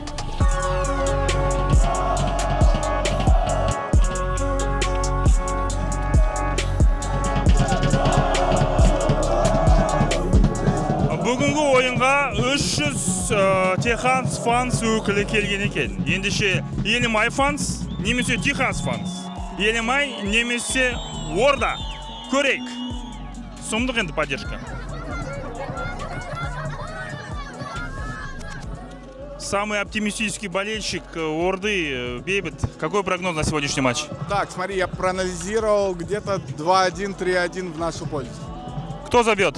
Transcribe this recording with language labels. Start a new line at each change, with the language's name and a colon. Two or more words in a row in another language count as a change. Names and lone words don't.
Kazakh: Бүгінгі ойынға 300 Теханс фанс өкілі келген екен. Ендеше Елімай фанс, немесе Теханс фанс. Елімай, немесе Орда. Көрейік. Сұмдық енді поддержка.
Russian: Самый оптимистический болельщик Орды, Бейбет. Какой прогноз на сегодняшний матч? Так, смотри, я проанализировал где-то 2-1, 3-1 в нашу пользу. Кто забьет?